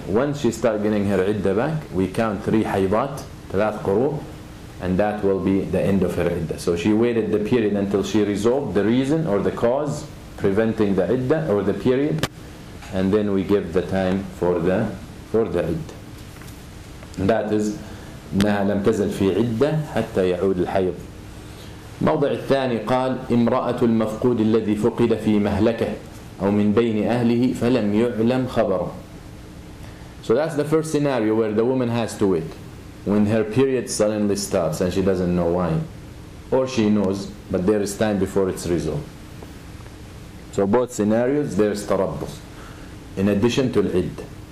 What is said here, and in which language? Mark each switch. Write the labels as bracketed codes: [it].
[en] Once she starts getting her iddah back, we count 3 haydat, 3 quru, and that will be the end of her iddah. So she waited the period until she resolved the reason or the cause preventing the iddah or the period, and then we give the time for the iddah. And that is [ar] إنها لم تزل في عدة حتى يعود الحيض. موضع الثاني قال امرأة المفقود الذي فقد في مهلكة أو من بين أهله فلم يعلم خبره. [en] So that's the first scenario where the woman has to wait when her period suddenly stops and she doesn't know why, or she knows but there is time before it's resolved. So both scenarios there is tarabbus in addition to al-iddah.